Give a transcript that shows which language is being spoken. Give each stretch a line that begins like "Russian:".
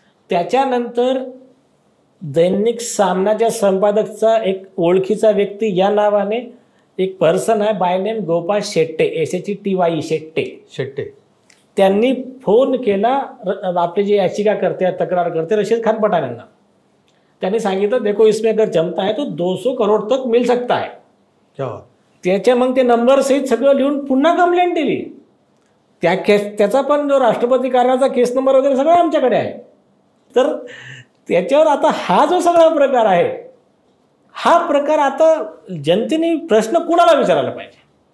Marathi: त्याच्यानंतर दैनिक सामनाच्या संपादकचा एक ओळखीचा व्यक्ती या नावाने एक पर्सन आहे
English: by name
Marathi: Gopal Shette, SHETY Shette, त्यांनी फोन केला आपले जे याचिका करते, तक्रार करते रशीद खान पठाण यांना. त्यांनी सांगितलं
Hindi: देखो इसमें अगर जमता है तो 200 करोड तक मिल सकता है.
Marathi: त्याच्या मग ते नंबर सहित सगळं लिहून पुन्हा कंप्लेंट दिली. त्याचा पण जो राष्ट्रपती कार्यालयाचा केस नंबर वगैरे सगळं आमच्याकडे आहे. तर त्याच्यावर आता हा जो सगळा प्रकार आहे, हा प्रकार आता जनतेने प्रश्न कुणाला विचारायला पाहिजे?